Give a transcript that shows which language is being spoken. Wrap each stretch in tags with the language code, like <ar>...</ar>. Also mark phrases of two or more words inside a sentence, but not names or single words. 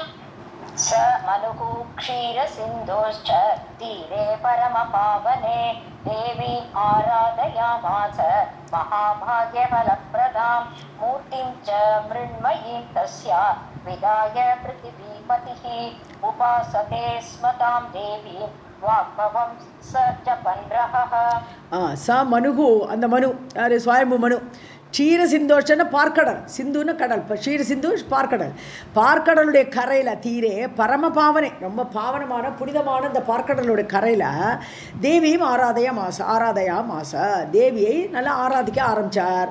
<sa>स मनुः क्षीरसिन्धोश्च तीरे परमपावने देवी आराधयामास महाभाग्यफलप्रदां मूर्तिं च मृण्मयीं तस्या विदाय पृथिवीपतिः उपासते स्म तां देवीं वाग्भवं स जपन्रहः. स मनुः,</sa> <ta>அந்த மனு யார்? சுவாயம்பு மனு. க்ஷீர சிந்தோஷன்னு பார்க்கடல், சிந்துன்னு கடல், இப்போ க்ஷீர சிந்து பார்க்கடல். பார்க்கடலுடைய கரையில்</ta> <sa>तीरे परम पावने,</sa> <ta>ரொம்ப பாவனமான புனிதமான இந்த பார்க்கடலுடைய கரையில் தேவியும்</ta> <sa>आराधया मास</sa> <ta>தேவியை நல்லா ஆராதிக்க ஆரம்பித்தார்.</ta>